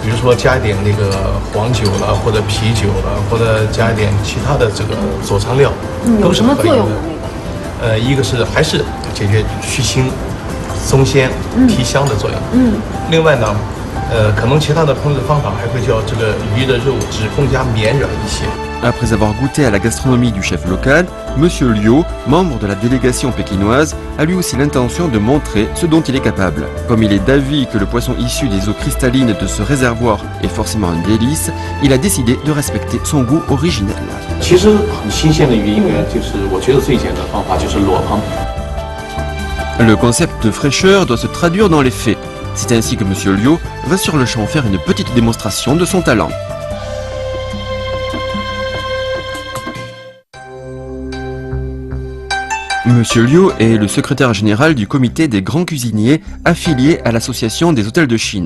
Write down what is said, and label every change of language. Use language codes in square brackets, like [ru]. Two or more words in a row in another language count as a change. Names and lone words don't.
[zh] 比如说加一点那个黄酒了，或者啤酒了，或者加一点其他的这个佐餐料，都有什么是可以的。作用呢？那个？一个是还是解决去腥、松鲜、提香的作用。另外呢，可能其他的烹饪方法还会叫这个鱼的肉质更加绵软一些。 [fr] Après avoir goûté à la gastronomie du chef local, Monsieur Liu, membre de la délégation pékinoise, a lui aussi l'intention de montrer ce dont il est capable. Comme il est d'avis que le poisson issu des eaux cristallines de ce réservoir est forcément un délice, il a décidé de respecter son goût originel. [zh] 其实很新鲜的鱼，应该就是我觉得最简单的方法就是裸烹。 [fr] Le concept de fraîcheur doit se traduire dans les faits. C'est ainsi que Monsieur Liu va sur le champ faire une petite démonstration de son talent. Monsieur Liu est le secrétaire général du comité des grands cuisiniers affilié à l'association des hôtels de Chine.